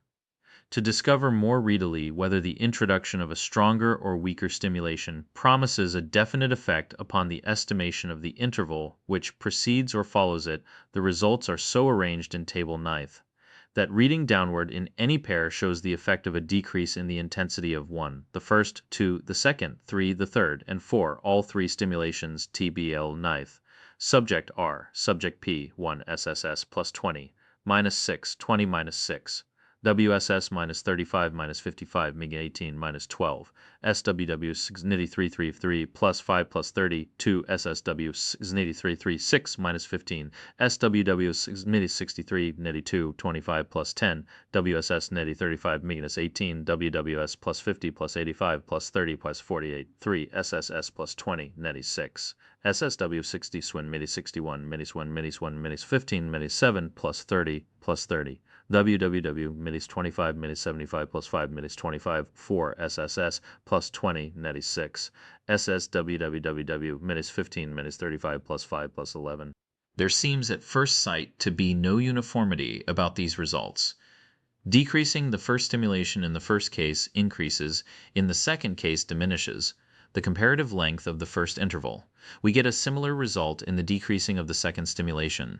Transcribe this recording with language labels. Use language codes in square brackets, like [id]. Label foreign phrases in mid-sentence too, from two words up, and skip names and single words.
[en] To discover more readily whether the introduction of a stronger or weaker stimulation promises a definite effect upon the estimation of the interval which precedes or follows it, the results are so arranged in Table 9 that reading downward in any pair shows the effect of a decrease in the intensity of 1, the first, 2, the second, 3, the third, and 4, all 3 stimulations TBL 9th. Subject R, subject P, 1 SSS plus 20, minus 6, 20 minus 6. WSS minus 35 minus 55 MiG 18 minus 12, SWW 69333 plus 5 plus 30, 2 SSW 69336 minus 15, SWW 663 2 25 plus 10, WSS 35 minus 18, WWS plus 50 plus 85 plus 30 plus 48, 3 SSS plus 20 6. SSW 60 swin 61 1 15 7 plus 30 plus 30. WWW 25 75 plus 5 25 4 SSS plus 20 6. SSWWW 15 35 plus 5 plus 11. There seems at first sight to be no uniformity about these results. Decreasing the first stimulation in the first case increases, in the second case diminishes. the comparative length of the first interval. We get a similar result in the decreasing of the second stimulation.